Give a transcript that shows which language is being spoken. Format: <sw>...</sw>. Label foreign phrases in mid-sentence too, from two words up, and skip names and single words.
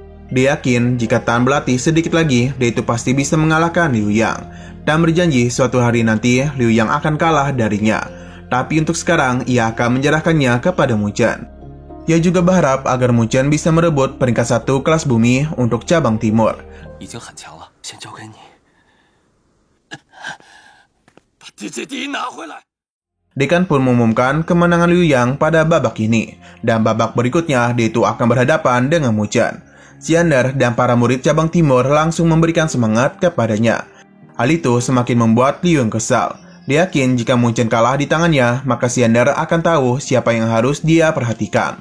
<id>Dia yakin jika Tan berlatih sedikit lagi, dia itu pasti bisa mengalahkan Liu Yang. Dan berjanji suatu hari nanti Liu Yang akan kalah darinya. Tapi untuk sekarang, ia akan menyerahkannya kepada Mu Chen. Ia juga berharap agar Mu Chen bisa merebut peringkat 1 kelas bumi untuk cabang timur.</id> <zh>已经很强了，先交给你，把 DJD 拿回来。</zh> <id>Dekan pun mengumumkan kemenangan Liu Yang pada babak ini. Dan babak berikutnya, dia itu akan berhadapan dengan Mu Chen. Xiander dan para murid cabang timur langsung memberikan semangat kepadanya. Hal itu semakin membuat Liu Yang kesal. Dia yakin jika Mu Chen kalah di tangannya, maka Xiander akan tahu siapa yang harus dia perhatikan.</id>